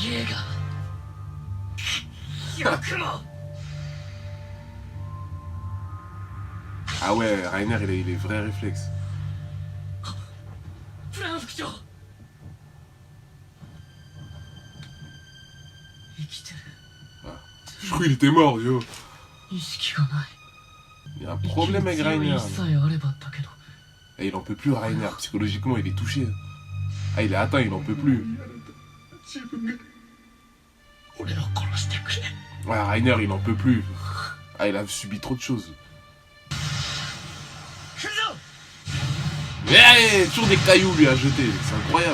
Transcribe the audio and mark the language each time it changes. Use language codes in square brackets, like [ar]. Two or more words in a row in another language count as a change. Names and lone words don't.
[fr] Ah ouais, Rainer, il est vrai réflexe. Ah. Je crois qu'il était mort, yo. [ja] 意識がない。 [fr] Il y a un problème avec [ja] 息の Rainer. 強いさえあればだけど。 [fr] Et il en peut plus, Rainer. Psychologiquement, il est touché. Ah, il est atteint, il en peut plus. [ja] 俺を殺してくれ。 [fr] Ouais, Rainer, il en peut plus. Ah, il a subi trop de choses. Mais toujours des cailloux lui à jeter, c'est incroyable.